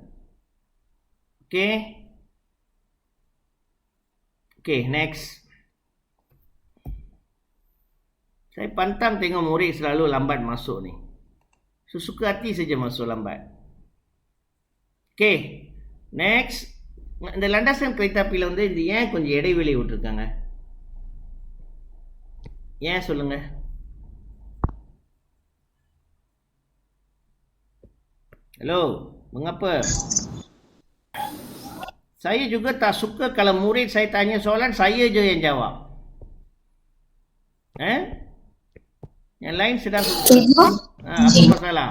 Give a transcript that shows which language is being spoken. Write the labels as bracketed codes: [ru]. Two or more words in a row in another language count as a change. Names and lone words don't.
[en] Okay, next. [ms] Saya pantang tengok murid selalu lambat masuk ni. Sesuka hati saja masuk lambat. [en] Okay, next. [ta] இந்த லண்டசன் கைத்தாப்பியில் வந்து இது ஏன் கொஞ்சம் இடைவெளி விட்டுருக்காங்க? ஏன் சொல்லுங்க? [ms] Hello, mengapa? Saya juga tak suka kalau murid saya tanya soalan, saya je yang jawab. Yang lain sedang apa masalah?